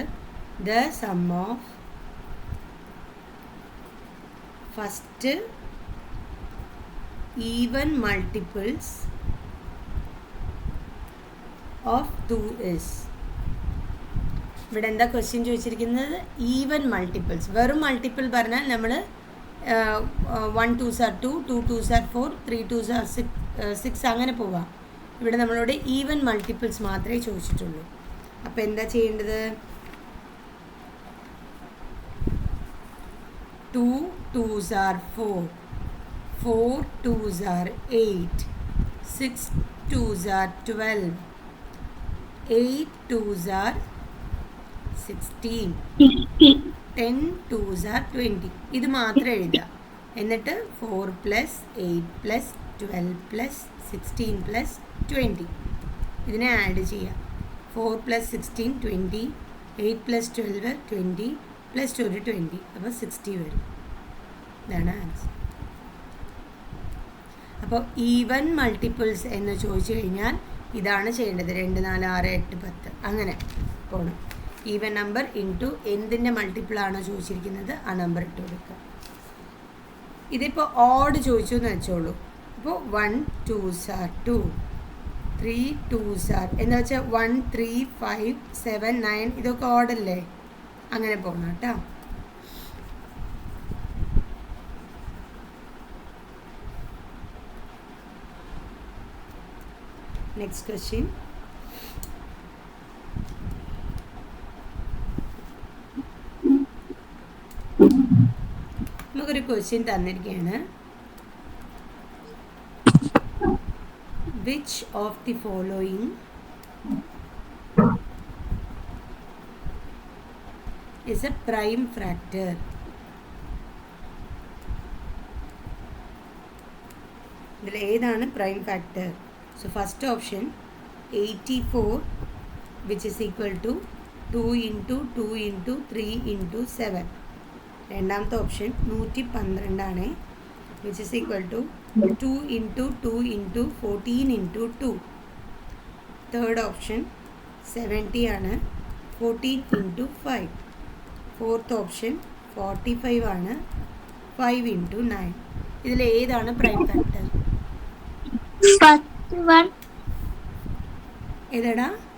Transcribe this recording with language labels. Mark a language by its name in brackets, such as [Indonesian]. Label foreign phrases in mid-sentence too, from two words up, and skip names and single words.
[English] The sum of first even multiples of 2 is. [Malayalam] ഇവിടെ എന്താ ക്വസ്റ്റ്യൻ ചോദിച്ചിരിക്കുന്നത്? [English] even multiples. [Malayalam] വെറും മൾട്ടിപ്പിൾ പറഞ്ഞാൽ നമ്മൾ [English] 1 2s are 2, 2 2s are 4, 3 2s are 6 [Malayalam] അങ്ങനെ പോവാം. ഇവിടെ നമ്മളോട് [English] even multiples [Malayalam] മാത്രമേ ചോദിച്ചിട്ടുള്ളൂ. അപ്പോൾ എന്താ ചെയ്യേണ്ടത്? [English] 2 2s are 4, 4 2s are 8, 6 2s are 12, 8 2s are 16, 10 2s are 20. [Malayalam] ഇത് മാത്രം എഴുതുക. എന്നിട്ട് 4 + 8 + 12 + 16 + 20 ഇതിനെ ആഡ് ചെയ്യുക. 4 + 16 20, 8 + 12 20 + 1 20, അപ്പോൾ 60 വരും. ഇതാണ് ആൻസർ. അപ്പോൾ [English] even multiples [Malayalam] എന്ന് ചോദിച്ചു കഴിഞ്ഞാൽ ഇതാണ് ചെയ്യേണ്ടത്. 2 4 6 8 10 അങ്ങനെ പോകണം. [English] even number into [Malayalam] എന്തിൻ്റെ മൾട്ടിപ്പിളാണോ ചോദിച്ചിരിക്കുന്നത് ആ നമ്പർ ഇട്ട് കൊടുക്കുക. ഇതിപ്പോൾ ഓഡ് ചോദിച്ചു എന്ന് വെച്ചോളൂ. അപ്പോൾ [English] 1 2s are 2, 3 2s are [Malayalam] എന്ന് വെച്ചാൽ 1 3 5 7 9 ഇതൊക്കെ ഓഡല്ലേ, അങ്ങനെ പോകണം കേട്ടോ. [English] Next question. [Malayalam] നമുക്കൊരു ക്വസ്റ്റ്യൻ തന്നിരിക്കുകയാണ്. [English] Which of the following is a prime factor? [Malayalam] ഇതിൽ ഏതാണ് [English] prime factor? So first option 84 which is equal to 2 × 2 × 3 × 7. [Malayalam] രണ്ടാമത്തെ ഓപ്ഷൻ 112 ആണ് [English] which is equal to [Malayalam] 2 × 2 × 14 × 2. [English] third option [Malayalam] 70 ആണ് 14 × 5. [English] fourth option [Malayalam] 45 ആണ് 5 × 9. ഇതിൽ ഏതാണ് [English] prime factor? [Malayalam] ഏതാടാ?